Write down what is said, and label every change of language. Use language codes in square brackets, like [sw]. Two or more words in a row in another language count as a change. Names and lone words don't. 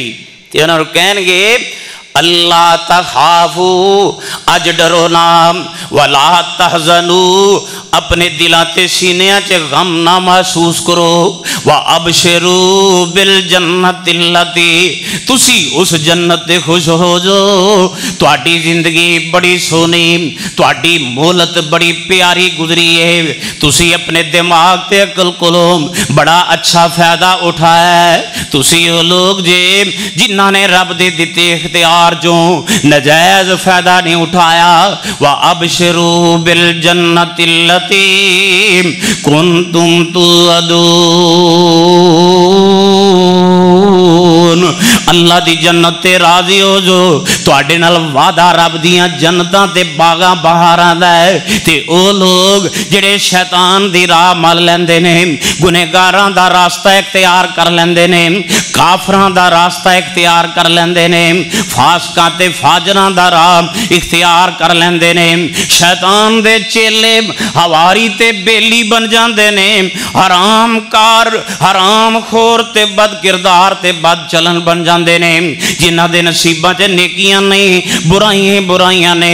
[pa] تے اوہناں نوں کہݨگے [ar] الله تخافوا, [pa] اج ڈرو نہ, [ar] ولا تحزنوا, [pa] اپنے دلاں تے سینیاں چ غم نہ محسوس کرو, [ar] وأبشروا بالجنة التي, [pa] تسی اس جنت تے خوش ہو جو تہاڈی زندگی بڑی سوہنی، تہاڈی مہلت بڑی پیاری گزری ہے، تسی اپنے دماغ تے عقل کولوں بڑا اچھا فائدہ اٹھایا ہے. تسی وہ لوک جے جنہاں نے رب دے دتے اختیار جو ناجائز فائدہ نہیں اٹھایا. [ar] وأبشروا بالجنة التي كنتم توعدون, [pa] اللہ دی جنت تے راضی ہو جو تہاڈے نال وعدہ رب دیاں جنتاں تے باغاں بہاراں دا ہے. تے او لوک جیہڑے شیطان دی راہ مل لیندے نے، گنہگاراں دا رستہ اختیار کر لیندے نے، کافراں دا رستہ اختیار کر لیندے نے، فاسقاں تے فاجراں دا راہ اختیار کر لیندے نے، شیطان دے چیلے حواری تے بیلی بن جاندے نے، حرام کار حرام خور تے بد کردار تے بد چلن بن جاندے نے، جنہاں دے نصیباں چ نیکیاں نہیں برائیاں برائیاں نے.